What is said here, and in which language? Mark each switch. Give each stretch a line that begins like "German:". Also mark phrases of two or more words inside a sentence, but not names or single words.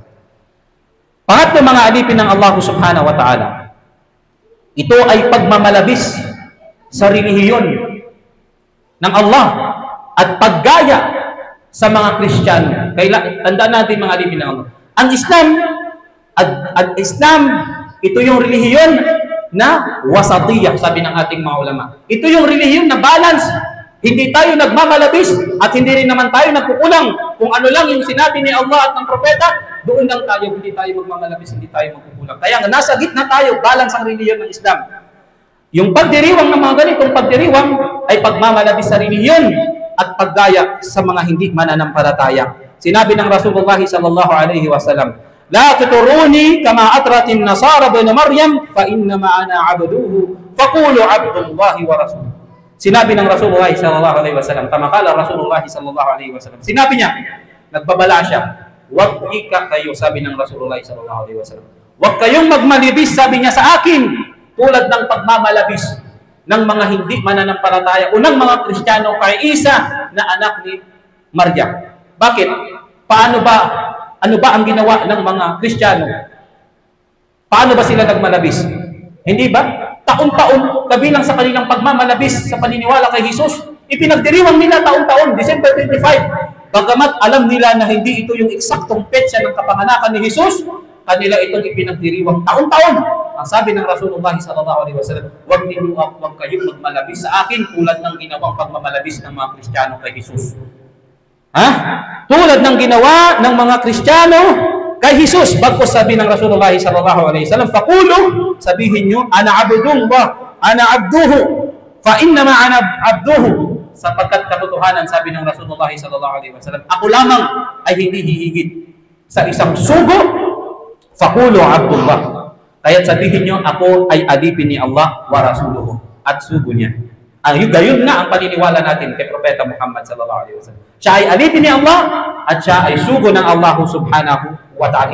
Filipino: Pangatlo, mga alipin ng Allah
Arabic: سبحانه وتعالى,
Filipino: ito ay pagmamalabis sa relihiyon ng Allah at paggaya sa mga Kristiyano. Kaya tandaan natin, mga alipin ng Allah, ang Islam, ito yung relihiyon na wasatiyah, sabi ng ating mga ulama. Ito yung relihiyon na balance. Hindi tayo nagmamalabis at hindi rin naman tayo nagkukulang. Kung ano lang yung sinabi ni Allah at ng propeta, doon lang tayo, hindi tayo magmamalabis, hindi tayo magkukulang. Kaya nasa gitna tayo, balance ang relihiyon ng Islam. Yung pagdiriwang ng mga ganitong pagdiriwang ay pagmamalabis sa relihiyon at paggaya sa mga hindi mananampalataya. Sinabi ng Rasulullah
Arabic: صلى الله عليه وسلم, "لا تطروني كما أطرت النصارى ابن مريم فإن معنا عبده فقولوا عبد الله ورسوله."
Filipino: Sinabi ng Rasulullah
Arabic: صلى الله عليه وسلم,
Filipino: tamakala Rasulullah
Arabic: صلى الله عليه وسلم.
Filipino: Sinabi niya, nagbabala siya, "Wag kayo," sabi ng Rasulullah
Arabic: صلى الله عليه وسلم.
Filipino: "Wag kayong magmalibis," sabi niya, "sa akin, tulad ng pagmamalabis ng mga hindi mananampalataya o ng mga Kristiyano kay Isa na anak ni Maryam." Bakit? Paano ba? Ano ba ang ginawa ng mga Kristiyano? Paano ba sila nagmalabis? Hindi ba? taon-taon, kabilang sa kanilang pagmamalabis sa paniniwala kay Jesus, ipinagdiriwang nila taon-taon, December 25. Bagamat alam nila na hindi ito yung eksaktong petsa ng kapanganakan ni Jesus, kanila itong ipinagdiriwang taon-taon. Ang sabi ng Rasulullah
Arabic: صلى الله عليه وسلم,
Filipino: huwag kayong magmalabis sa akin tulad ng ginawang pagmamalabis ng mga Kristiyano kay Jesus. Tulad ng ginawa ng mga Kristiyano kay Jesus. Bagkus sabi ng Rasulullah
Arabic: صلى الله عليه وسلم,
Filipino: faqulu, sabihin nyo,
Arabic: أنا عبد الله أنا عبده فإنما أنا عبده.
Filipino: Sapagkat katotohanan, sabi ng Rasulullah
Arabic: صلى الله عليه وسلم,
Filipino: ako lamang ay hindi hihigit sa isang sugo,
Arabic: فقولوا عبد الله.
Filipino: Kaya't sabihin nyo, ako ay alipin ni Allah
Arabic: ورسوله,
Filipino: at sugo niya. Gayon nga ang paniniwala natin kay Propeta Muhammad
Arabic: صلى الله عليه وسلم.
Filipino: Siya ay alipin ni Allah at siya ay sugo ng Allah
Arabic: سبحانه وتعالى.